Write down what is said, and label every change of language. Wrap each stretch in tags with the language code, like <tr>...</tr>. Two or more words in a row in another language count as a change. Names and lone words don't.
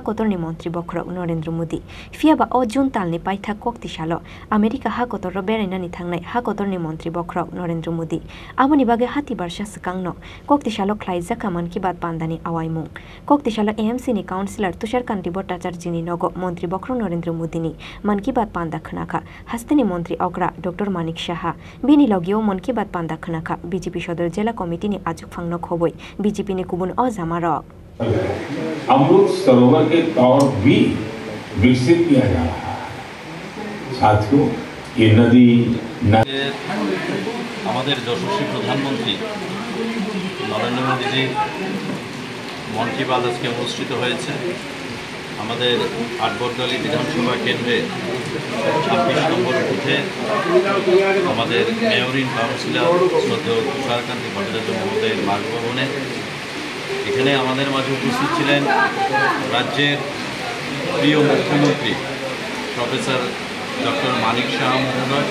<trp>kotor ni mantri Bokhrok Narendra Modi fiaba o June talni paitha Koktishala America ha kotor ro beraina ni thangnai ha kotor ni mantri Bokhrok Narendra Modi amoni bagai hati barsha sakangno Koktishala khlaijaka Man Ki Baat Pandani awaimung Koktishala AMC ni councillor Tusharkanti Bhattacharya ni nogo mantri Bokhrok Narendra Modi ni Man Ki Baat Panda Khanaka hasteni mantri Okra Dr Manik Saha bini logio Man Ki Baat Panda Khanaka BJP Shodor Jila Committee ni Azok Phangno Khoboi BJP ni Kubun Ozamarok</trp> <hi>अमृत सरोवर के तौर भी विकसित किया जा रहा है साथियों ये नदी हमारे यशस्वी प्रधानमंत्री नरेंद्र मोदी जी मन की बात आज के अनुष्ठित</hi> <bn>হয়েছে আমাদের আটবরদলি বিধানসভা কেন্দ্রে 26 নম্বর বুথে আমাদের মেয়র ইন কাউন্সিলর শ্রদ্ধেয় তুষারকান্তি ভট্টাচার্য মহোদয়ের বাসভবনে এখানে আমাদের মাঝে উপস্থিত ছিলেন রাজ্যের প্রিয় মুখ্যমন্ত্রী প্রফেসর ডক্টর মানিক সাহা মহোদয়।</bn>